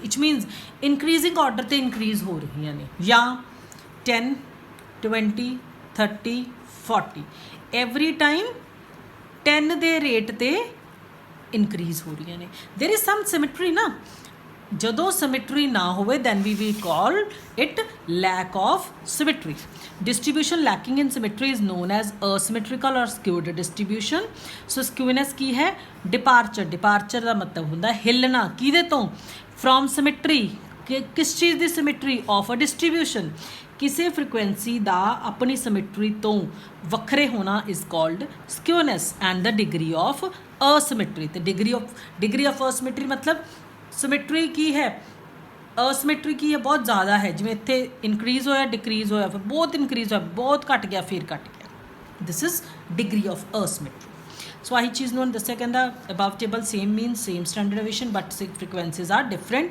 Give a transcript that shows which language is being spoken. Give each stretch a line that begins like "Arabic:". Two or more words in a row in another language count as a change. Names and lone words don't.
English: it means increasing order
Punjabi: 'ਤੇ ਇਨਕਰੀਜ਼ ਹੋ ਰਹੀਆਂ ਨੇ, ਜਾਂ 10, 20, 30, 40
English: every time
Punjabi: 10 ਦੇ ਰੇਟ 'ਤੇ ਇਨਕਰੀਜ਼ ਹੋ ਰਹੀਆਂ ਨੇ.
English: there is some symmetry
Punjabi: ਨਾ. ਜਦੋਂ ਸਿਮੈਟਰੀ ਨਾ ਹੋਵੇ
English: then we will call it lack of symmetry. Distribution lacking in symmetry is known as asymmetrical or skewed distribution. So skewness
Punjabi: ਕੀ ਹੈ? Departure ਦਾ ਮਤਲਬ ਹੁੰਦਾ ਹਿੱਲਣਾ. ਕਿਹਦੇ ਤੋਂ?
English: From symmetry.
Punjabi: ਕਿਸ ਚੀਜ਼ ਦੀ ਸਿਮੈਟਰੀ?
English: Of a distribution.
Punjabi: ਕਿਸੇ ਫ੍ਰੀਕੁਐਂਸੀ ਦਾ ਆਪਣੀ ਸਿਮੈਟਰੀ ਤੋਂ ਵੱਖਰੇ ਹੋਣਾ
English: is called skewness. And the degree of asymmetry.
Punjabi: ਤੇ
English: degree of asymmetry
Punjabi: ਮਤਲਬ ਸਿਮੈਟਰੀ ਕੀ ਹੈ, ਅਸਿਮੈਟਰੀ ਕੀ ਹੈ, ਬਹੁਤ ਜ਼ਿਆਦਾ ਹੈ. ਜਿਵੇਂ ਇੱਥੇ ਇਨਕਰੀਜ਼ ਹੋਇਆ, ਡਿਕਰੀਜ਼ ਹੋਇਆ, ਫਿਰ ਬਹੁਤ ਇਨਕਰੀਜ਼ ਹੋਇਆ, ਬਹੁਤ ਘਟ ਗਿਆ, ਫਿਰ ਘਟ ਗਿਆ.
English: This is degree of asymmetry. So
Punjabi: ਆਹੀ ਚੀਜ਼ ਨੂੰ ਦੱਸਿਆ.
English: ਕਹਿੰਦਾ above table same mean same standard deviation but frequencies are different.